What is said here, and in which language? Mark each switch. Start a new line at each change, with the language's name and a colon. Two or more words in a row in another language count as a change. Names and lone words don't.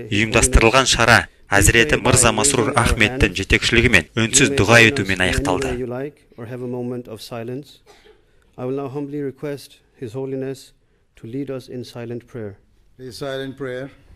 Kazakh: Ұйымдастырылған шара Әзіреті Мырза Масрур Ахметтің жетекшілігімен үнсіз дұға етумен аяқталды.
English: I will now humbly request His Holiness to lead us in silent prayer. A silent prayer.